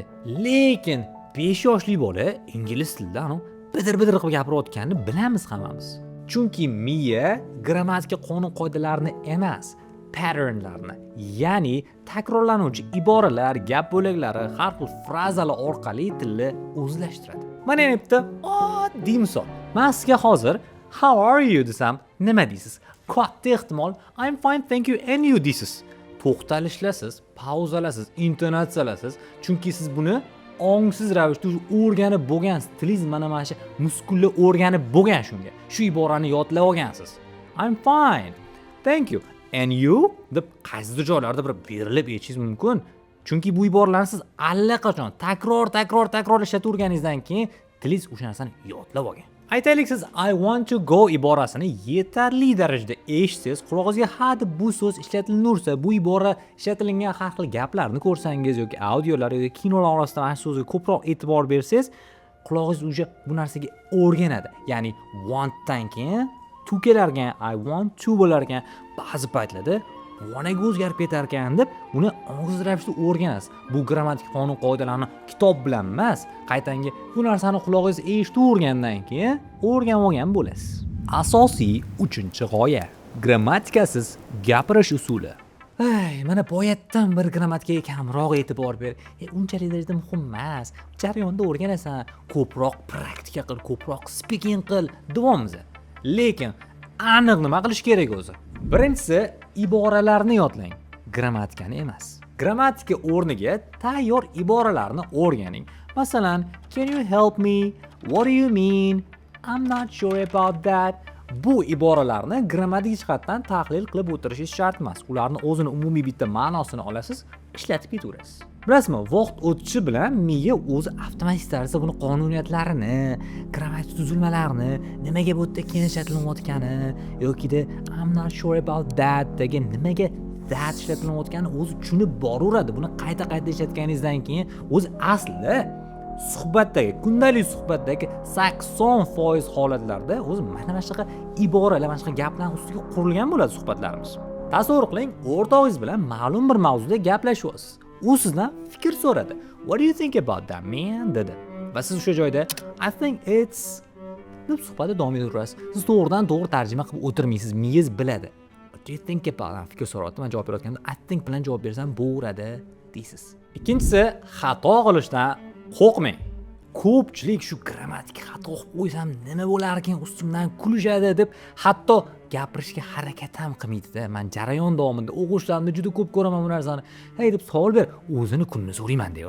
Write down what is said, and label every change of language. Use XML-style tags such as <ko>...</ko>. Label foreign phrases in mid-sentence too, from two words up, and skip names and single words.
<uz>Lekin 5 yoshli bola ingliz tilida bidir-bidir qilib gapirayotganini bilamiz hammamiz. Chunki miya grammatika qonun-qoidalarini emas, patternlarni, ya'ni takrorlanuvchi iboralar, gap bo'laklari, har xil frazalar orqali tilni o'zlashtiradi. Mana yana bitta oddiy misol. Men sizga hozir</uz> <en>how are you</en> <uz>desam, nima deysiz? Katta ehtimol</uz> <en>I'm fine thank you and you</en> <uz>deysiz. To'xtalishlarsiz, pauzalasiz, intonatsiyalasiz, chunki siz buni ongsiz ravishda o'rganib bo'lgansiz. Tilingiz mana shu muskullar o'rganib bo'lgan shunga. Shu iborani yodlab olgansiz.</uz> <en>I'm fine. Thank you. And you</en> <uz>deb qaysidir joylarda bir berilib aytishingiz mumkin. Chunki bu iboralarni siz allaqachon takror ishlatib o'rganingizdan keyin tilingiz o'sha narsani yodlab olgan. Aytaylik siz</uz> <en>I want to go</en> <uz>iborasini yetarli darajada eshitsangiz, qulog'ingizga ha deb bu so'z ishlatilaversa, bu ibora ishlatilingan har xil gaplarni ko'rsangiz yoki audiolar yoki kinolar orasida mana shu so'zga ko'proq e'tibor bersangiz, qulog'ingiz o'sha bu narsaga o'rganadi. Ya'ni want dan keyin to kelarkan,</uz> <en>I want to</en> <uz>bo'larkan, ba'zi paytlarda vonaga o'zgarib ketar ekan deb buni og'ziz ravishda o'rganasiz. Bu grammatik qonun qoidalarini kitob bilan emas, qaytanga bu narsani qulog'ingiz eshitib o'rgandan keyin o'rganib olgan bo'lasiz. Asosiy 3-g'oya: grammatikasiz gapirish usuli. Mana boyatdan bir grammatikaga kamroq e'tibor ber. Unchalik darajada muhim emas. Jarayonda o'rganasan, ko'proq praktika qil, ko'proq speaking qil, davomimiz. Lekin aniq nima qilish kerak o'zi? Birinchisi, iboralarni yodlang, grammatikani emas. Grammatika o'rniga tayyor iboralarni o'rganing. Masalan,</uz> <en>can you help me? What do you mean? I'm not sure about that.</en> <uz>Bu iboralarni grammatik jihatdan tahlil qilib o'tirishingiz shart emas. Ularni o'zini umumiy bitta ma'nosini olasiz, ishlatib ketaverasiz. Bilasizmi, vaqt o'tishi bilan miya o'zi avtomatik tarzda buni qonuniyatlarini, grammatik tuzilmalarni, nimaga bu yerda keyin ishlatilayotgani yokida</uz> <en>I'm not sure about that</en> <uz>degan nimaga that ishlatilayotgani o'zi tushunib boraveradi. Buni qayta ishlatganingizdan keyin o'zi aslida suhbatdagi, kundalik suhbatdagi 80% holatlarda o'zi mana shunaqa iboralar, mana shunaqa gaplar ustiga qurilgan bo'ladi suhbatlarimiz. Tasavvur qiling, o'rtog'ingiz bilan ma'lum bir mavzuda gaplashyapsiz. U sizdan fikr so'radi.</uz> <en>What do you think about that, man?</en> <uz>dedi. Va siz o'sha joyda</uz> <en>I think it's</en> <uz>deb suhbatda davom etaverasiz. Siz to'g'ridan-to'g'ri tarjima qilib o'tirmaysiz, miyangiz biladi.</uz> <en>What do you think about that?</en> <uz>Fikr so'rayapti, men javob berayotganda</uz> <en>I think</en> <uz>bilan javob bersam bo'lardi deysiz. Ikkinchisi, xato qilishdan qo'rqmang. Ko'pchilik shu grammatik xato qilib qo'ysam nima bo'lar ekan, ustimdan kulishadi deb hatto gapirishga harakat ham qilmaydi-da. Men jarayon davomida o'qishlarimda juda ko'p ko'raman bu narsani. Hey deb savol ber, o'zini kunini so'rayman deydi.</uz>